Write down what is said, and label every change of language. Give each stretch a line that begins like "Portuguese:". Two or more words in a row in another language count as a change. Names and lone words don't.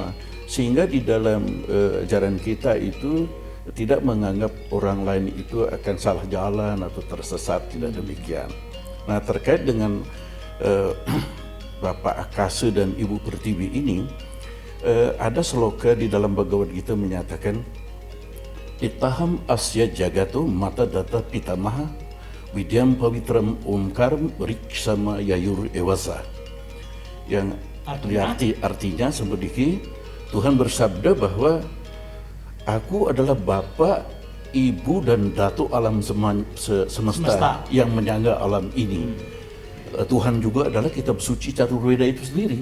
Indonesian: Sehingga di dalam ajaran kita itu tidak menganggap orang lain itu akan salah jalan atau tersesat, tidak demikian. Nah, terkait dengan Bapak Akase dan Ibu Pertiwi ini, ada sloka di dalam Bhagavad Gita menyatakan,
Sanskrit: पिताहम् अस्य जगतो माता धाता पितामहः वेद्यं पवित्रम् ओंकार ऋक्साम यजुरेव च.
Indonesian: Yang artinya seperti Tuhan bersabda bahwa aku adalah Bapa, Ibu dan Datuk alam semesta yang menyangga alam ini. Tuhan juga adalah kitab suci Caturveda itu sendiri.